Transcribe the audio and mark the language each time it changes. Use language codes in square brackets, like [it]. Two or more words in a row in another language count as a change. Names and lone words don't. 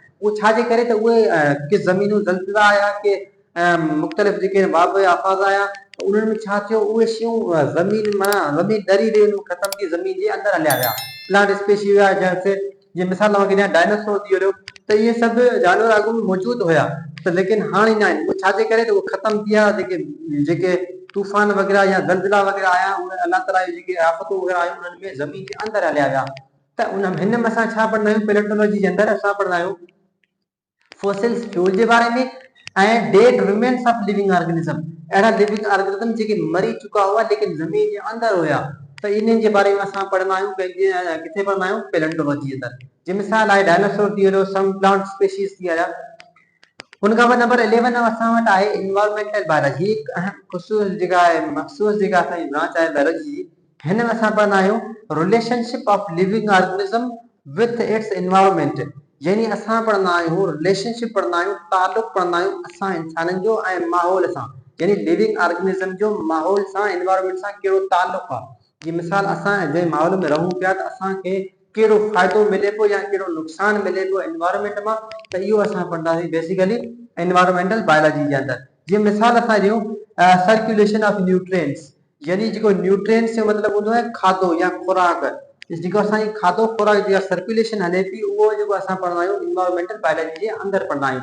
[sd] उहे छाजे करे त उहे के ज़मीनूं ज़लज़ला आया के मुख़्तलिफ़ जेके वाब आफ़ाज़ आया उन्हनि में छा थियो उहे शयूं ज़मीन माना ज़मीन डरी रही ख़तम थी ज़मीन जे अंदरि हलिया विया [en] plant species [sd] हुया जैसे जीअं मिसाल तव्हांखे ॾियां डायनासोर थी वियो त इहे सभु जानवर अॻु में मौजूदु हुया त लेकिन हाणे न आहिनि। उहे छाजे करे त उहे ख़तम थी विया जेके तूफान वग़ैरह या ज़लज़ला वग़ैरह आया, उन अल्लाह ताला जी जेके आफ़तूं वग़ैरह आयूं उन्हनि में ज़मीन जे अंदरि हलिया विया। त हिन में असां छा पढ़ंदा आहियूं, पैलेओंटोलॉजी जे अंदरि असां पढ़ंदा आहियूं [en] fossils fuel [sd] जे बारे में ऐं [en] dead remains of living organism, [sd] अहिड़ा [en] living organism [sd] जेके मरी चुका हुआ लेकिन ज़मीन जे अंदरि हुया, त इन्हनि जे बारे में असां पढ़ंदा आहियूं किथे पढ़ंदा आहियूं, पैलेओंटोलॉजी जे अंदरि। जी मिसाल आहे डायनासोर थी वियो, [en] some plant species थी विया। [sd] हुन खां पोइ नंबर 11 असां वटि आहे [en] environmental biology, [sd] हिकु अहम ख़ुसूस जेका आहे मख़सूस जेका असांजी ब्रांच आहे बायोलॉजी जी। हिन में असां पढ़ंदा आहियूं [en] relationship of living organism with its environment, [sd] यानी असां पढ़ंदा आहियूं रिलेशनशिप पढ़ंदा आहियूं, तालुक़ पढ़ंदा आहियूं असां इंसाननि जो ऐं माहौल सां, यानी [en] living organism [sd] जो माहौल सां एनवायरमेंट सां कहिड़ो तालुक़ आहे। जी मिसाल असां जंहिं माहौल में रहूं पिया त असांखे कहिड़ो फ़ाइदो मिले पियो या कहिड़ो नुक़सानु मिले पियो एनवायरमेंट मां, त इहो असां पढ़ंदासीं [en] basically environmental biology [sd] जे अंदरि। जीअं मिसाल असां ॾियूं [en] circulation of nutrients, [sd] यानी जेको न्यूट्रिएंट्स जो मतिलबु हूंदो आहे खाधो या खुराक, जेको असांजी खाधो खुराक जी सर्कुलेशन हले थी उहो जेको असां पढ़ंदा आहियूं [en] environmental biology [sd] जे अंदरि पढ़ंदा आहियूं।